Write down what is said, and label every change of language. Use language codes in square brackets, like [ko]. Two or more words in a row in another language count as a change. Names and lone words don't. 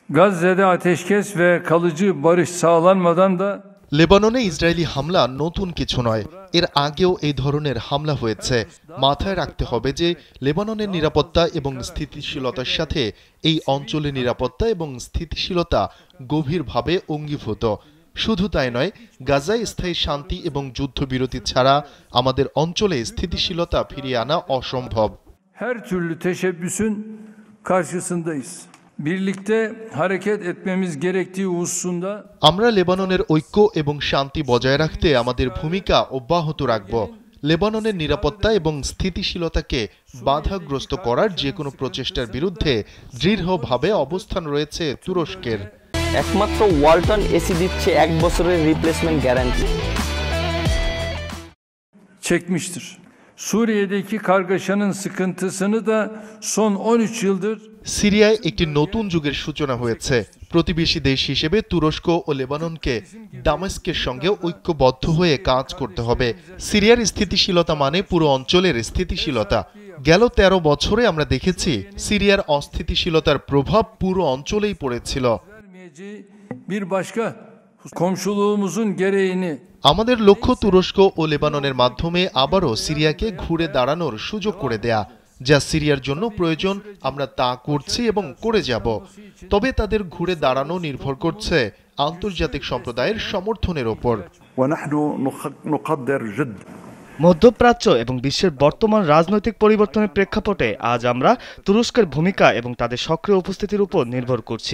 [tr] Gazze'de ateşkes ve kalıcı barış sağlanmadan da [bn] লেবাননে ইসরায়েলি হামলা নতুন কিছু নয়, এর আগেও এই ধরনের হামলা হয়েছে। মাথায় রাখতে হবে যে লেবাননের নিরাপত্তা এবং স্থিতিশীলতার সাথে এই অঞ্চলের নিরাপত্তা এবং স্থিতিশীলতা গভীরভাবে অঙ্গীভূত। শুধু তাই নয়, গাজায় স্থায়ী শান্তি এবং যুদ্ধবিরতি ছাড়া আমাদের অঞ্চলে স্থিতিশীলতা ফিরিয়ে আনা অসম্ভব। [tr] her türlü teşebbüsün karşısındayız. Birlikte hareket etmemiz gerektiği hususunda [bn] আমরা লেবাননের ঐক্য এবং শান্তি বজায় রাখতে আমাদের ভূমিকা অব্যাহত রাখব। লেবাননের নিরাপত্তা এবং স্থিতিশীলতাকে বাধাগ্রস্ত করার যে কোনো প্রচেষ্টার বিরুদ্ধে দৃঢ়ভাবে অবস্থান রয়েছে তুরস্কের। একমাত্র ওয়ালটন এসি দিচ্ছে 1 বছরের রিপ্লেসমেন্ট গ্যারান্টি। [tr] çekmiştir. Suriye'deki kargaşanın sıkıntısını da son 13 yıldır [bn] সিরিয়ায় একটি নতুন যুগের সূচনা হয়েছে। প্রতিবেশী দেশ হিসেবে তুরস্ক ও লেবাননকে দামেস্কের সঙ্গে ঐক্যবদ্ধ হয়ে কাজ করতে হবে। সিরিয়ার স্থিতিশীলতা মানে পুরো অঞ্চলের স্থিতিশীলতা। গেল 13 বছরে আমরা দেখেছি সিরিয়ার অস্থিতিশীলতার প্রভাব পুরো অঞ্চলেই পড়েছিল। [tr] bir başka komşuluğumuzun gereğini [bn] আমাদের লক্ষ্য তুরস্ক ও লেবাননের মাধ্যমে আবারও সিরিয়াকে ঘুরে দাঁড়ানোর সুযোগ করে দেয়া। যা সিরিয়ার জন্য প্রয়োজন আমরা তা করছি এবং করে যাব। তবে তাদের ঘুরে দাঁড়ানো নির্ভর করছে আন্তর্জাতিক সম্প্রদায়ের সমর্থনের ওপর। মধ্যপ্রাচ্য এবং বিশ্বের বর্তমান রাজনৈতিক পরিবর্তনের প্রেক্ষাপটে আজ আমরা তুরস্কের ভূমিকা এবং তাদের সক্রিয় উপস্থিতির উপর নির্ভর করছি।